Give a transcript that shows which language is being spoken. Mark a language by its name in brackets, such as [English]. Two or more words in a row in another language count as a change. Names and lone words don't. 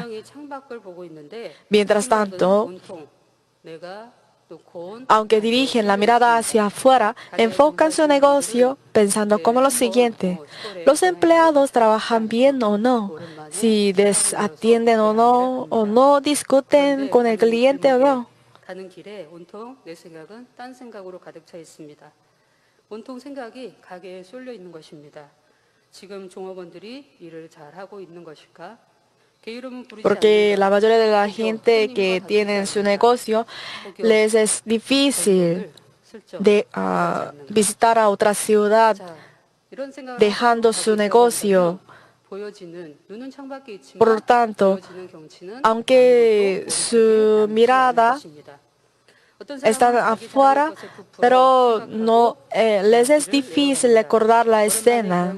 [Spanish] Mientras tanto, aunque dirigen la mirada hacia afuera, enfocan su negocio pensando como lo siguiente: ¿los empleados trabajan bien o no? Si desatienden o no discuten con el cliente o no. [Korean] 가는 길에 온통 내 생각은 딴 생각으로 가득 차 있습니다. 온통 생각이 가게에 쏠려 있는 것입니다. 지금 종업원들이 일을 잘하고 있는 것일까? [Spanish] Porque la mayoría de la gente que tiene su negocio les es difícil visitar a otra ciudad dejando su negocio. Por lo tanto, aunque su mirada está afuera, pero no les es difícil recordar la escena.